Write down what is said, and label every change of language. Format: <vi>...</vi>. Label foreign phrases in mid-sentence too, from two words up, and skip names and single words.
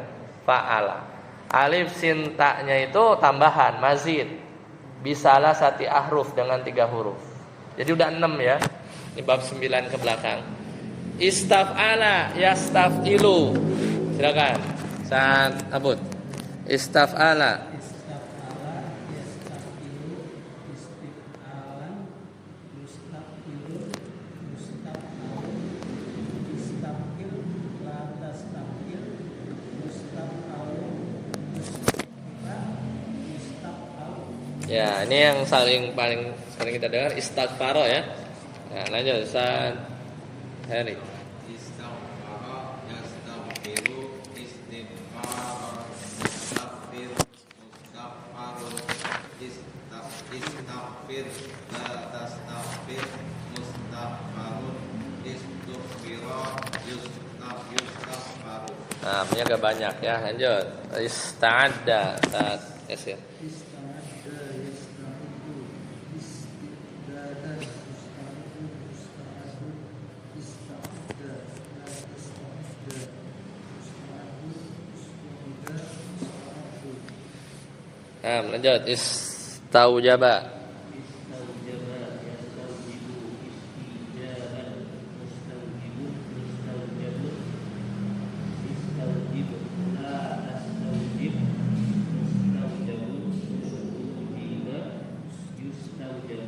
<ar>Fa'ala.</ar> <id>Alif, sin, ta-nya itu tambahan, mazid. Bisalah sati ahruf dengan 3 huruf. Jadi udah 6 ya. Ini bab 9 ke belakang.</id> <ar>استفعل يستفعل.</ar> <id>Silakan. Saat Abud. Istaf'ala.</id> <ar>استفعل يستفعل استفعالا مستفعل مستفعل استفعل لا تستفعل مستفعل مستفعل.</ar> <id>Ya, ini yang paling sering kita dengar istighfaro ya. Nah, lanjut Ustaz Heri.</id> <ar>استغفر يستغفر استغفار مستغفر مستغفر استغفر لا تستغفر مستغفر استغفر يستغفر.</ar> <id>Nah, ini agak banyak ya. Lanjut. Ista'adda. Ustaz Yasir.</id> <ar>استعد يستعد استعدادا مستعد مستعد استعد لا تستعد مستعد مستعد مستعد.</ar> <id>Nah, lanjut.</id> <ar>Istaujaba. استوجب يستوجب استيجابا مستوجب مستوجب استوجب لا تستوجب مستوجب وجب يستوجب.</ar>